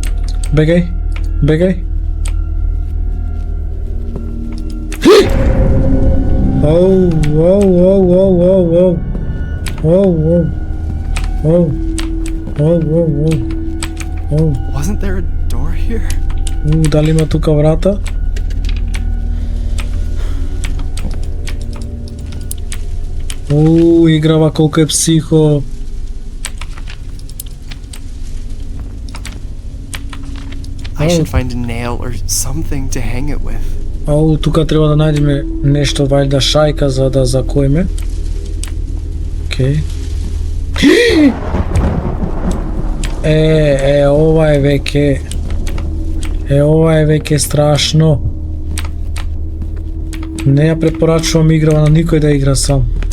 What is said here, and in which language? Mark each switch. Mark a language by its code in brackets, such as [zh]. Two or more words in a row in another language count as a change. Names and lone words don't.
[mk] Бегај. Оу, оу, оу, оу, оу, оу. Оу, оу. Оу. Оу, оу, оу. Оу. [en] Wasn't there a door here? [mk] Дали има тука врата? Играва колку е психо. [en] I should find a nail or something to hang it with. [mk] Тука треба да најдеме нешто, вајда шајка за да закоиме. Океј. Ова е веќе... ова е веќе страшно. Не ја препорачувам играва на никој да игра сам.